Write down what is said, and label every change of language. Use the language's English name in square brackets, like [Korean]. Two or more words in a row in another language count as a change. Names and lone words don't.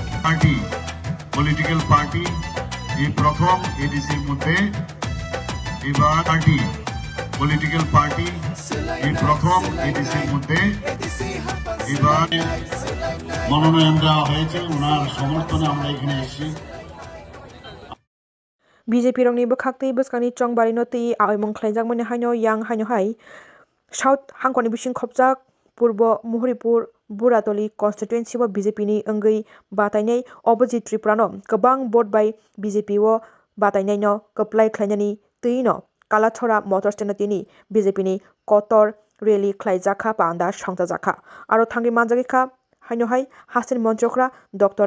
[English] party political party [Bangla] এই প্রথম এডিসির মধ্যে এবার [English] party political party [Bangla] এই প্রথম এডিসির মধ্যে এবার মনোনয়ন দেওয়া হয়েছে। ওনার সমর্থনে আমরা এখানে এসেছি। [Kok Borok] BJP rongni bwkhakti bwskangni chongbari no tui aimung khlaijak haino yang haino hai South Hangkoni bising khopjak Purbo Muhuripur Buratoli constituency o BJP ni wngwi batainai opposite Tripura no kwbang vote by BJP o batainai no kwplai khlainani tui no Kalathora [English] motor stand [Kok Borok] tini BJP ni kotor rally khlaijak panda songtajakha aro thangri manjagikha haino hai hasin montrokra Dr.